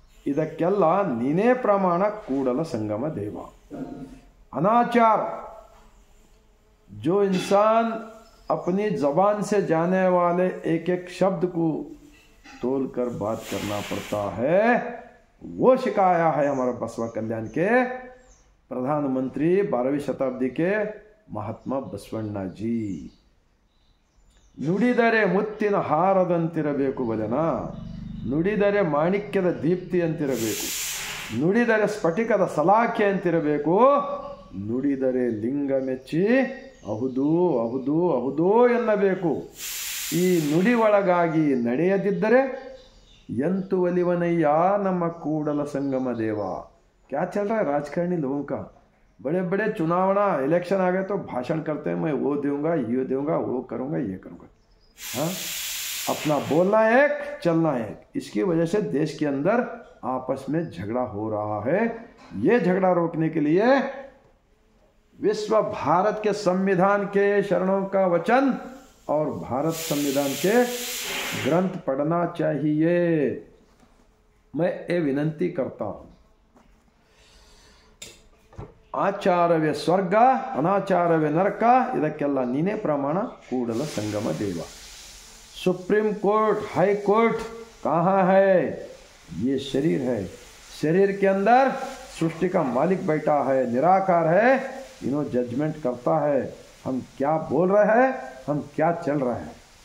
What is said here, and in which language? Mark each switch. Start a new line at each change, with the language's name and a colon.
Kannada: ಇದಕ್ಕೆಲ್ಲ ನೀನೇ ಪ್ರಮಾಣ ಕೂಡಲ ಸಂಗಮ देव।
Hindi: अनाचार जो इंसान अपनी जबान से जाने वाले एक एक शब्द को तोल कर बात करना पड़ता है, वो सिखाया है हमारा बसवा कल्याण के प्रधानमंत्री 12वीं शताब्दी के महात्मा बसवण्णा जी।
Kannada: ನುಡಿದರೆ ಮುತ್ತಿನ ಹಾರದಂತಿರಬೇಕು ವದನ, ನುಡಿದರೆ ಮಾಣಿಕ್ಯದ ದೀಪ್ತಿ ಅಂತಿರಬೇಕು, ನುಡಿದರೆ ಸ್ಫಟಿಕದ ಸಲಾಖೆ ಅಂತಿರಬೇಕು, ನುಡಿದರೆ ಲಿಂಗ ಮೆಚ್ಚಿ ಅಹುದು ಅಹುದು ಅಹುದೋ ಎನ್ನಬೇಕು. ಈ ನುಡಿ ಒಳಗಾಗಿ ನಡೆಯದಿದ್ದರೆ ಎಂತು ಒಲಿವನಯ್ಯ ನಮ್ಮ ಕೂಡಲ संगम देवा.
Hindi: क्या चल रहा है राजकारणी लोगों का? बड़े बड़े चुनावना इलेक्शन आ गए तो भाषण करते हैं, मैं वो दूंगा, ये दूंगा, वो करूंगा, ये करूंगा. हाँ, अपना बोलना एक, चलना एक. इसकी वजह से देश के अंदर आपस में झगड़ा हो रहा है. ये झगड़ा रोकने के लिए विश्व भारत के संविधान के शरणों का वचन और भारत संविधान के ग्रंथ पढ़ना चाहिए. मैं ये विनंती करता हूं.
Kannada: ಆಚಾರವೇ ಸ್ವರ್ಗ, ಅನಾಚಾರವೇ ನರಕ, ಇದಕ್ಕೆಲ್ಲ ನೀನೇ ಪ್ರಮಾಣ ಕೂಡಲ संगम देवा.
Hindi: सुप्रीम कोर्ट, हाई कोर्ट कहाँ है? ये शरीर है. शरीर के अंदर सृष्टि का मालिक बैठा है, निराकार है. इन्हों जजमेंट करता है हम क्या बोल रहे हैं, हम क्या चल रहे हैं.